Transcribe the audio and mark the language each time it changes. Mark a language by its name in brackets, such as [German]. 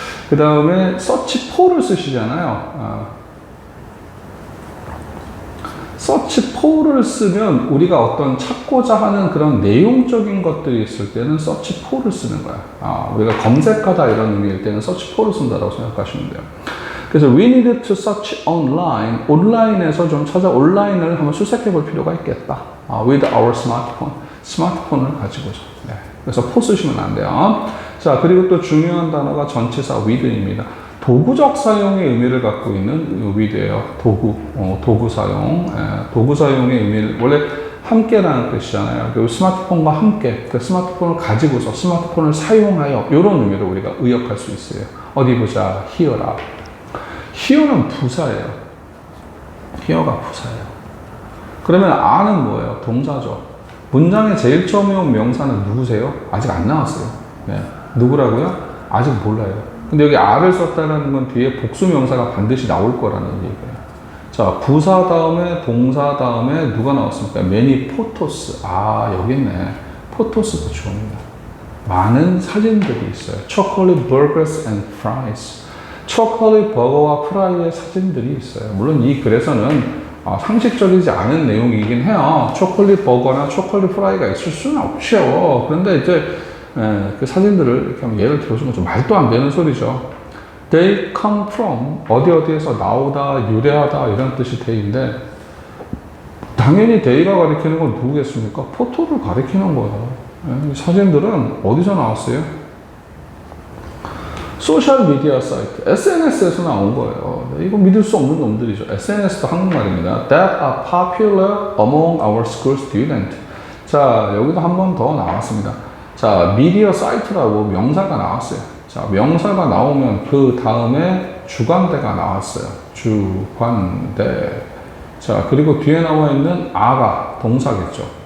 [Korean] 그 다음에 서치 포를 쓰시잖아요. search for를 쓰면 우리가 어떤 찾고자 하는 그런 내용적인 것들이 있을 때는 search for를 쓰는 거야. 우리가 검색하다 이런 의미일 때는 search for를 쓴다고 생각하시면 돼요. [English] 그래서 we need to search online. [Korean] 온라인에서 좀 온라인을 한번 수색해 볼 필요가 있겠다. [English] with our smartphone. [Korean] 스마트폰을 가지고서. 네. 그래서 for 쓰시면 안 돼요. 자, 그리고 또 중요한 단어가 전치사 with입니다. 도구적 사용의 의미를 갖고 있는 with예요. 도구 사용. 도구 사용의 의미를, 원래 함께라는 뜻이잖아요. 그 스마트폰과 함께, 그 스마트폰을 가지고서 스마트폰을 사용하여, 이런 의미로 우리가 의역할 수 있어요. 어디 보자. here라. here는 부사예요. here가 부사예요. 그러면 are는 뭐예요? 동사죠. 문장에 제일 처음에 온 명사는 누구세요? 아직 안 나왔어요. 네. 누구라고요? 아직 몰라요. 근데 여기 are를 썼다는 건 뒤에 복수 명사가 반드시 나올 거라는 얘기예요. 자, 부사 다음에 동사 다음에 누가 나왔습니까? [English] many photos. [Korean] 여기 있네. photos도 좋습니다. 많은 사진들이 있어요. [English] chocolate burgers and fries. [Korean] 초콜릿 버거와 프라이의 사진들이 있어요. 물론 이 글에서는 상식적이지 않은 내용이긴 해요. 초콜릿 버거나 초콜릿 프라이가 있을 수는 없죠. 그런데 이제 그 사진들을 이렇게 한번 예를 들어주면 좀 말도 안 되는 소리죠. They come from 어디에서 나오다, 유래하다 이런 뜻이 they인데 당연히 they가 가리키는 건 누구겠습니까? 포토를 가리키는 거예요. 이 사진들은 어디서 나왔어요? 소셜미디어 사이트, SNS에서 나온 거예요. 이거 믿을 수 없는 놈들이죠. SNS도 한국말입니다. [English] That are popular among our school students. [Korean] 자, 여기도 한 번 더 나왔습니다. 자, 미디어 사이트라고 명사가 나왔어요. 자, 명사가 나오면 그 다음에 주관대가 나왔어요. 주관대. 자, 그리고 뒤에 나와 있는 a가 동사겠죠.